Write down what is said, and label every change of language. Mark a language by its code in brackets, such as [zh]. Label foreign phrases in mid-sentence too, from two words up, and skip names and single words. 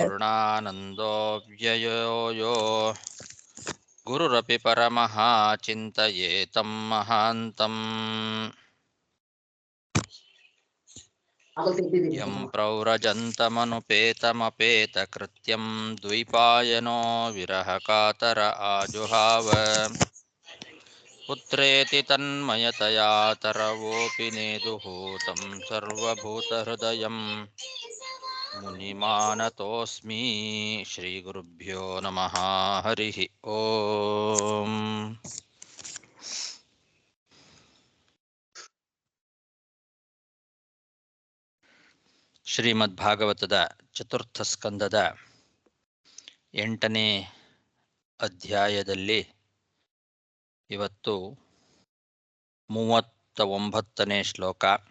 [sa] ಪೂರ್ಣಾನಂದೋ ವ್ಯಯೋ ಯೋ ಗುರುರಪಿ ಪರಮಃ ಚಿಂತಯೇತಂ ಮಹಾಂತಂ ಯಂ ಪ್ರವ್ರಜन्तಮನುಪೇತಮಪೇತಕೃತ್ಯಂ ದ್ವೈಪಾಯನೋ ವಿರಹಕಾತರ ಆಜುಹಾವ ಪುತ್ರೇತಿ ತನ್ಮಯತಯಾ ತರವೋಪಿ ನೇದುಃ तं ಸರ್ವಭೂತಹೃದಯಂ ಮುನಿಮಾನತೋಸ್ಮಿ. ಶ್ರೀಗುರುಭ್ಯೋ ನಮಃ. ಹರಿಃ ಓಂ. [kn] ಶ್ರೀಮದ್ಭಾಗವತದ ಚತುರ್ಥ ಸ್ಕಂದದ 8ನೇ ಅಧ್ಯಾಯದಲ್ಲಿ ಇವತ್ತು 39ನೇ ಶ್ಲೋಕ.